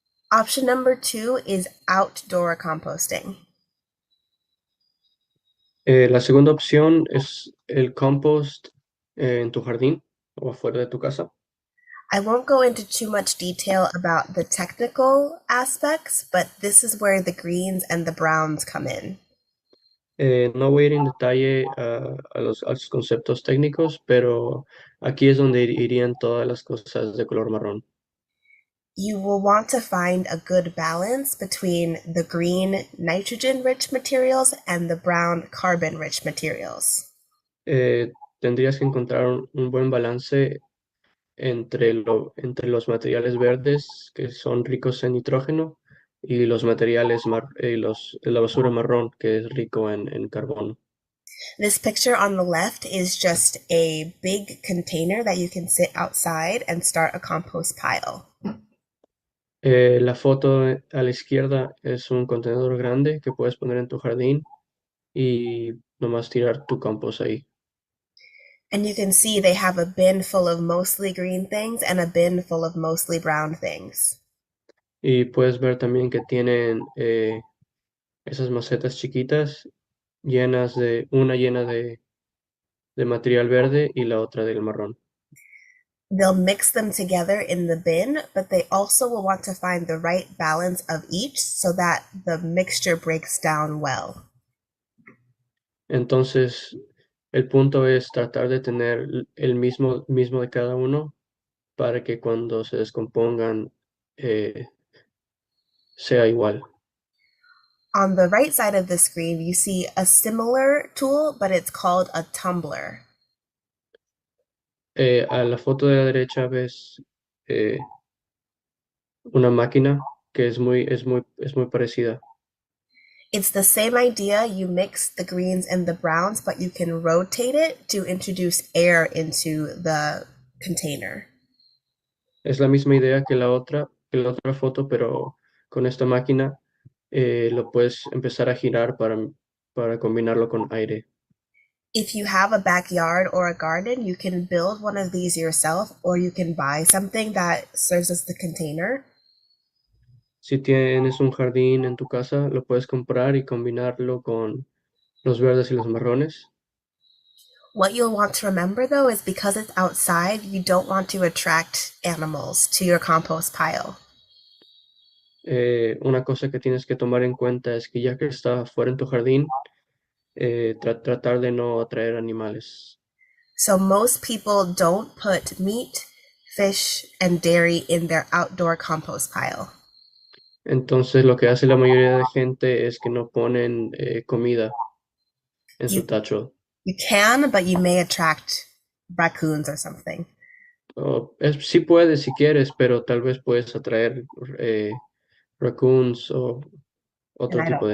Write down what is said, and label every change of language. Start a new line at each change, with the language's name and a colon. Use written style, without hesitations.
English: Option number 2 is outdoor composting.
Spanish: La segunda opción es el compost en tu jardín o afuera de tu casa.
English: I won't go into too much detail about the technical aspects, but this is where the greens and the browns come in.
Spanish: No voy a ir en detalle a los conceptos técnicos, pero aquí es donde irían todas las cosas de color marrón.
English: You will want to find a good balance between the green nitrogen-rich materials and the brown carbon-rich materials.
Spanish: Tendrías que encontrar un buen balance entre los materiales verdes que son ricos en nitrógeno y los la basura marrón que es rico en carbono.
English: This picture on the left is just a big container that you can sit outside and start a compost pile.
Spanish: La foto a la izquierda es un contenedor grande que puedes poner en tu jardín y nomás tirar tu compost ahí.
English: And you can see they have a bin full of mostly green things and a bin full of mostly brown things.
Spanish: Y puedes ver también que tienen esas macetas chiquitas una llena de material verde y la otra del marrón.
English: They'll mix them together in the bin, but they also will want to find the right balance of each so that the mixture breaks down well.
Spanish: Entonces, el punto es tratar de tener el mismo de cada uno para que cuando se descompongan sea igual.
English: On the right side of the screen, you see a similar tool, but it's called a tumbler.
Spanish: A la foto de la derecha ves una máquina que es muy parecida.
English: It's the same idea. You mix the greens and the browns, but you can rotate it to introduce air into the container.
Spanish: Es la misma idea que que la otra foto, pero con esta máquina lo puedes empezar a girar para combinarlo con aire.
English: If you have a backyard or a garden, you can build one of these yourself, or you can buy something that serves as the container.
Spanish: Si tienes un jardín en tu casa, lo puedes comprar y combinarlo con los verdes y los marrones.
English: What you'll want to remember though is because it's outside, you don't want to attract animals to your compost pile.
Spanish: Una cosa que tienes que tomar en cuenta es que ya que está fuera en tu jardín, tratar de no atraer animales.
English: So most people don't put meat, fish, and dairy in their outdoor compost pile.
Spanish: Entonces lo que hace la mayoría de gente es que no ponen comida en su tacho.
English: You can, but you may attract raccoons or something.
Spanish: Sí puedes si quieres, pero tal vez puedes atraer raccoons o otro tipo de